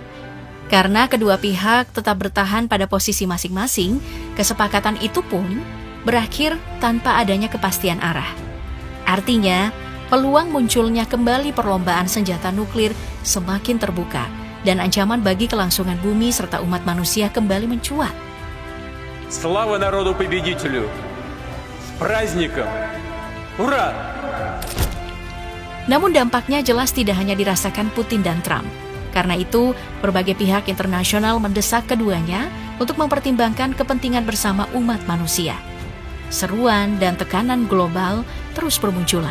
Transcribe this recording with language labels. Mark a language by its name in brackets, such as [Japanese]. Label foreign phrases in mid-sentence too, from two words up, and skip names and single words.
[Indonesian] Karena kedua pihak tetap bertahan pada posisi masing-masing, kesepakatan itu pun berakhir tanpa adanya kepastian arah. Artinya, peluang munculnya kembali perlombaan senjata nuklir semakin terbuka dan ancaman bagi kelangsungan bumi serta umat manusia kembali mencuat. [Russian] Слава народу-победителю! С праздником! Ура! [Indonesian] Namun dampaknya jelas tidak hanya dirasakan Putin dan Trump. Karena itu, berbagai pihak internasional mendesak keduanya untuk mempertimbangkan kepentingan bersama umat manusia. Seruan dan tekanan global terus bermunculan.